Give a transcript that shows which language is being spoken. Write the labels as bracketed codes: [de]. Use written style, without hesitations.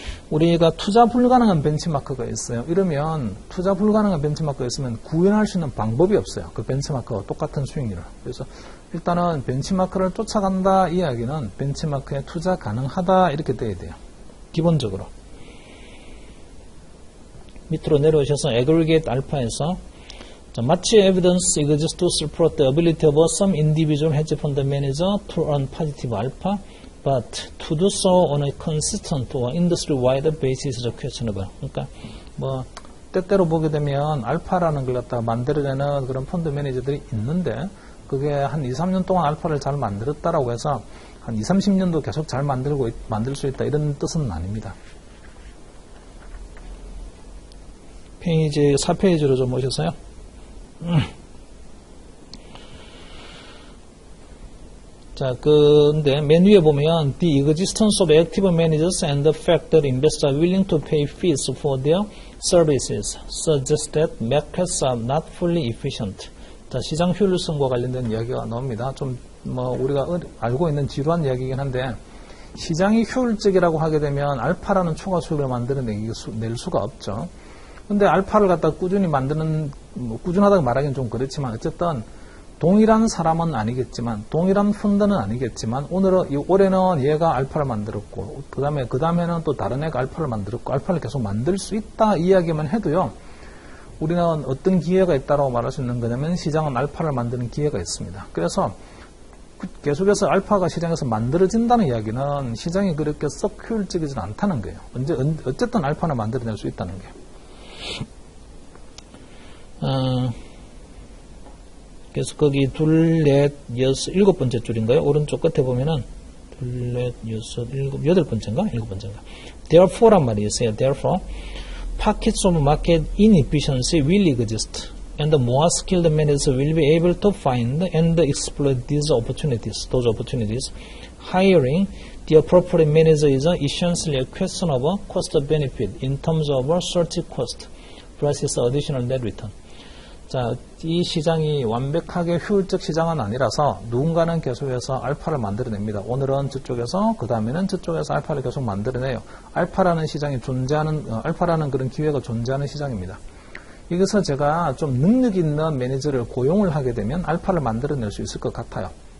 [ko] 우리가 투자 불가능한 벤치마크가 있어요. 이러면 투자 불가능한 벤치마크가 있으면 구현할 수 있는 방법이 없어요. 그 벤치마크와 똑같은 수익률을. 그래서 일단은 벤치마크를 쫓아간다 이야기는 벤치마크에 투자 가능하다 이렇게 돼야 돼요. 기본적으로. 밑으로 내려오셔서 [en] aggregate alpha에서 much evidence exists to support the ability of some individual hedge fund manager to earn positive alpha, but to do so on a consistent or industry-wide basis is questionable. [ko] 그러니까 뭐 때때로 보게 되면 알파라는 걸 갖다가 만들어내는 그런 펀드 매니저들이 있는데 그게 한 2, 3년 동안 알파를 잘 만들었다라고 해서 한 2, 30년도 계속 잘 만들 수 있다 이런 뜻은 아닙니다. 페이지 4페이지로 좀 오셔서요. 자, 근데 맨 위에 보면 [en] the existence of active managers and the fact that investors are willing to pay fees for their services suggests that markets are not fully efficient. [ko] 자, 시장 효율성과 관련된 이야기가 나옵니다. 좀 뭐 우리가 알고 있는 지루한 이야기이긴 한데 시장이 효율적이라고 하게 되면 알파라는 초과 수익을 만들어낼 수가 없죠. 근데 알파를 갖다 꾸준히 만드는, 꾸준하다고 말하기는 좀 그렇지만, 어쨌든, 동일한 사람은 아니겠지만, 동일한 펀드는 아니겠지만, 올해는 얘가 알파를 만들었고, 그 다음에는 또 다른 애가 알파를 만들었고, 알파를 계속 만들 수 있다, 이야기만 해도요, 우리는 어떤 기회가 있다고 말할 수 있는 거냐면, 시장은 알파를 만드는 기회가 있습니다. 그래서, 계속해서 알파가 시장에서 만들어진다는 이야기는 시장이 그렇게 썩 효율적이지 않다는 거예요. 어쨌든 알파는 만들어낼 수 있다는 거예요. 그래서 거기 둘, 넷, 여섯, 일곱 번째 줄인가요? 오른쪽 끝에 보면은 둘, 넷, 여섯, 일곱, 여덟 번째인가? 일곱 번째인가? Therefore란 말이 있어요. [en] Therefore, pockets of market inefficiency will exist, and the more skilled managers will be able to find and exploit those opportunities. Hiring the appropriate manager is essentially a question of cost benefit in terms of search cost versus additional net return. [ko] 자, 이 시장이 완벽하게 효율적 시장은 아니라서 누군가는 계속해서 알파를 만들어냅니다. 오늘은 저쪽에서, 그 다음에는 저쪽에서 알파를 계속 만들어내요. 알파라는 시장이 알파라는 그런 기회가 존재하는 시장입니다. 여기서 제가 좀 능력 있는 매니저를 고용을 하게 되면 알파를 만들어낼 수 있을 것 같아요.